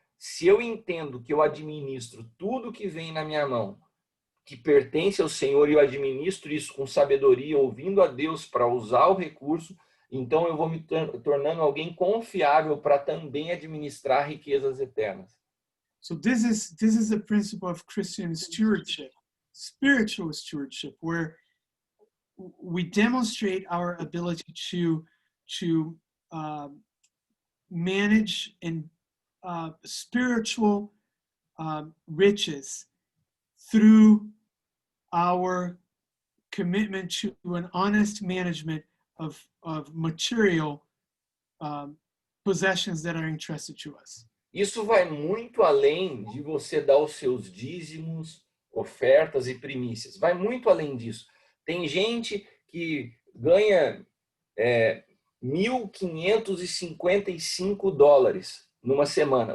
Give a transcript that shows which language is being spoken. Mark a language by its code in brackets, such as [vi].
[pt] Se eu entendo que eu administro tudo que vem na minha mão, que pertence ao Senhor, e eu administro isso com sabedoria, ouvindo a Deus para usar o recurso, então eu vou me tornando alguém confiável para também administrar riquezas eternas. [en] So this is the principle of Christian stewardship, spiritual stewardship, where we demonstrate our ability to manage and spiritual riches through our commitment to an honest management of material possessions that are entrusted to us. [pt] Isso vai muito além de você dar os seus dízimos, ofertas e primícias. Vai muito além disso. Tem gente que ganha $1.555 numa semana.